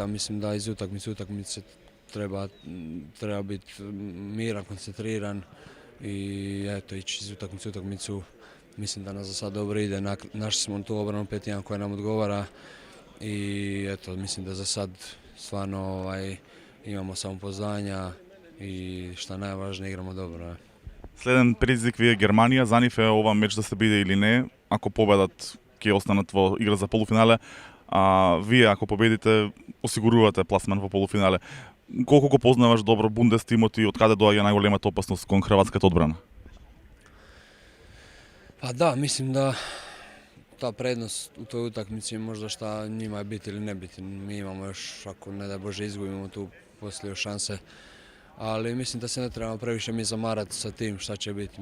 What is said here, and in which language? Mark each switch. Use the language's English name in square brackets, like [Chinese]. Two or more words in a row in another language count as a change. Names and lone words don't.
[Croatian] Mislim da iz utakmice treba biti miran, koncentriran i eto, ići iz utakmicu. Mislim da nas za sad dobro ide. Našli smo tu obranu 5-1 koja nam odgovara i eto, mislim da za sad stvarno imamo samopouzdanja i šta najvažnije igramo dobro. [Macedonian] Следен предизвик ви е Германија. За нив е ова меч да се биде или не. Ако победат, ќе останат во игра за полуфинале. А вие, ако победите, осигурувате пласман во полуфинале. Колку го познаваш добро Бундестимот и од каде доаѓа најголемата опасност кон хрватската одбрана? [Croatian] Pa da, mislim da ta prednost u toj utakmici možda šta njima je biti ili ne biti. Mi imamo još, ako ne daj Bože izgubimo tu poslije šanse. Ali mislim da se ne trebamo previše mi zamarati sa tim šta će biti.